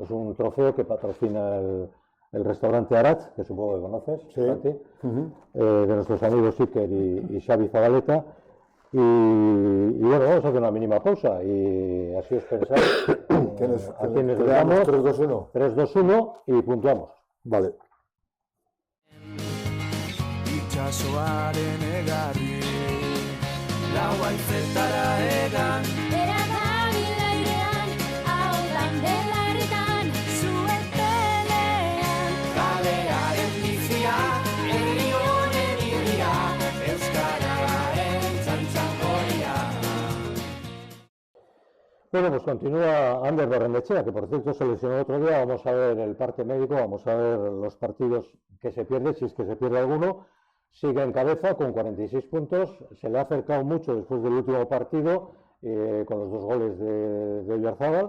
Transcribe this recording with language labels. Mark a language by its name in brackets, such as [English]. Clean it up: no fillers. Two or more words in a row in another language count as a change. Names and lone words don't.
[Spanish] Es un trofeo que patrocina el restaurante Aratz, que supongo que conoces, Santi, de nuestros amigos Iker y Xavi Zabaleta. Y bueno, vamos a hacer una mínima pausa y así os pensáis a quienes le damos 3-2-1 y puntuamos. Vale. [Basque] Itxasoaren egarri lau haizetara egan Bera dabil airean, ahotan belarritan, zuen pelean. kalearen bizia, herri honen irria, euskararen txantxangoria. [Spanish] Bueno, pues continúa Ander Barrenechea, que por cierto se lesionó el otro día. Vamos a ver el parte médico, vamos a ver los partidos que se pierde, si es que se pierde alguno. Sigue en cabeza con 46 puntos, se le ha acercado mucho después del último partido con los 2 goles de Oyarzábal.